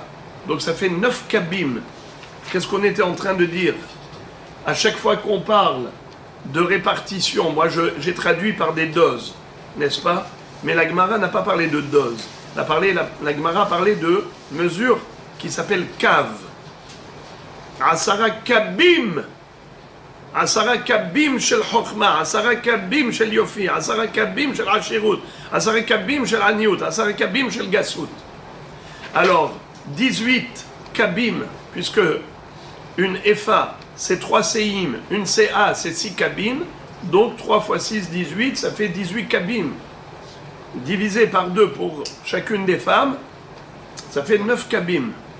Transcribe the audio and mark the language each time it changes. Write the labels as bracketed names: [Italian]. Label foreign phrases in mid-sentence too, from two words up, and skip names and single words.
[French] Donc ça fait 9 kabim. Qu'est-ce qu'on était en train de dire? À chaque fois qu'on parle de répartition, moi j'ai traduit par des doses, n'est-ce pas? Mais la Gemara n'a pas parlé de doses. La Gemara a parlé de mesures qui s'appellent kav. [Hebrew] עשרה קבין. עשרה קבין של חכמה, עשרה קבין של יופי, עשרה קבין של עשירות, עשרה קבין של עניות, עשרה קבין של גסות. [French] Alors, 18 kabim, puisque une efa, c'est 3 séim, une CA, c'est 6 kabim, donc 3 fois 6, 18, ça fait 18 kabim. Divisé par 2 pour chacune des femmes, ça fait 9 kabim.